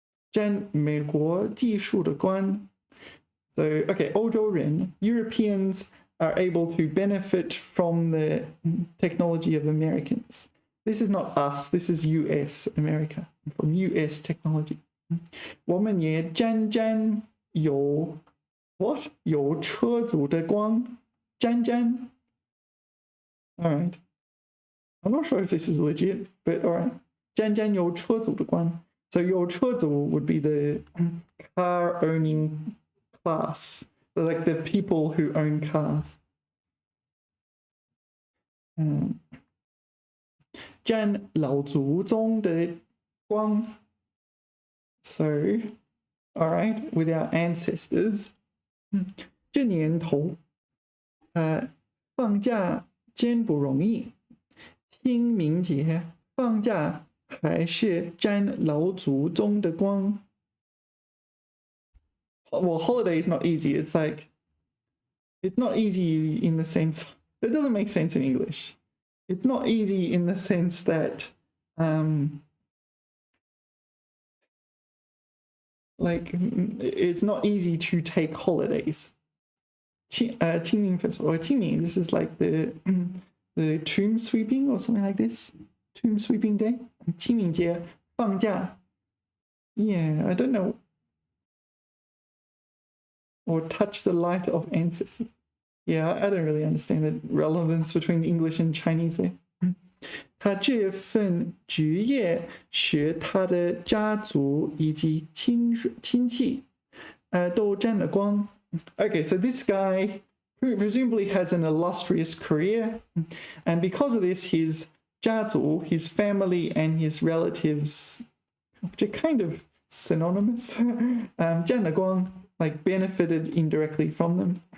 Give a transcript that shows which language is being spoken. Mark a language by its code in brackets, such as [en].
[zh] 沾美国技术的光 [en] So, okay, 欧洲人, Europeans are able to benefit from the technology of Americans. This is not us, this is US, America, from US technology. [zh] 我们也沾有 what? 有车主的光沾 Alright. [en] I'm not sure if this is legit, but alright. [zh] 沾有车主的光 [en] So 有车主 would be the car owning class. like the people who own cars. [zh] 沾老祖宗的光. [en] So, all right, with our ancestors. [zh] 这年头，放假真不容易。清明节放假还是沾老祖宗的光。 [en] Well, holiday is not easy. It's like, it's not easy in the sense, it doesn't make sense in English. It's not easy in the sense that, like, it's not easy to take holidays. 清明 festival, or 清明, this is like the tomb sweeping or something like this. Tomb sweeping day. [zh] 清明节放假. [en] Yeah, I don't know. Or touch the light of ancestors. Yeah, I don't really understand the relevance between English and Chinese there. [zh] 他这份职业使他的家族以及亲戚都沾了光. [en] Okay, so this guy presumably has an illustrious career, and because of this, his 家族, his family and his relatives, which are kind of synonymous, 沾了光, like benefited indirectly from them.